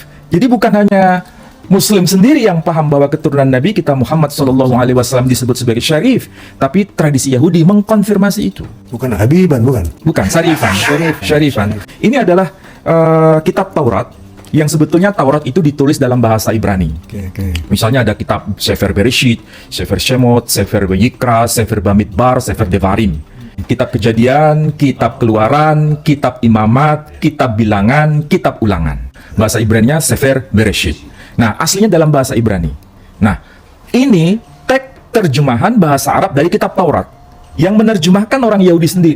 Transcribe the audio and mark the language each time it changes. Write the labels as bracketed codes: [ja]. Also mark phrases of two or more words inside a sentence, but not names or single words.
[id] Jadi bukan hanya Muslim sendiri yang paham bahwa keturunan Nabi kita Muhammad SAW disebut sebagai syarif, tapi tradisi Yahudi mengkonfirmasi itu. Bukan Habiban, bukan? Bukan, syarifan. Syarifan. Ini adalah kitab Taurat yang sebetulnya Taurat itu ditulis dalam bahasa Ibrani. Misalnya ada kitab Sefer Bereshit, Sefer Shemot, Sefer Vayikra, Sefer Bamidbar, Sefer Devarim. Kitab Kejadian, Kitab Keluaran, Kitab Imamat, Kitab Bilangan, Kitab Ulangan. Bahasa Ibraninya Sefer Bereshit. Nah, aslinya dalam bahasa Ibrani. Nah, ini teks terjemahan bahasa Arab dari kitab Taurat yang menerjemahkan orang Yahudi sendiri.